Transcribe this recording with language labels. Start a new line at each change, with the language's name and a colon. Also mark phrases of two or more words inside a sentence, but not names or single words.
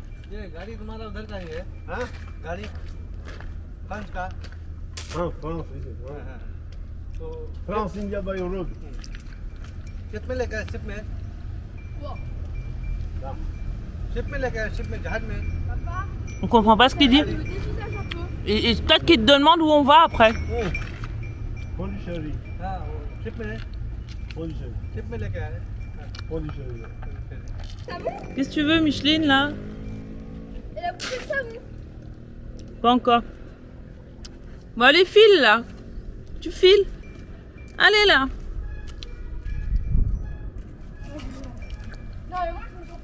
Hindi: ये गाड़ी तुम्हारा उधर का ही है हाँ गाड़ी फ्रांस का
French: हाँ France, oui, c'est
Hindi: हाँ,
French: vrai.
Hindi: हाँ। तो
English: France, India, by road.
Hindi: शिप में लेकर शिप में शिप में लेकर शिप में जहाज में
French: Papa, On comprend pas ce qu'il dit. le dévisage un peu. Et peut-être qu'il te demande où on va après. Pondichéry.
Hindi: हाँ वो शिप में
French: Pondichéry.
Hindi: शिप में लेकर आए
French: Pondichéry. Qu'est-ce que tu veux, Micheline, là? Et la bouteille de savon. Pas encore. Bon, allez, file, là. Tu files. Allez, là. Non, mais moi, je me sens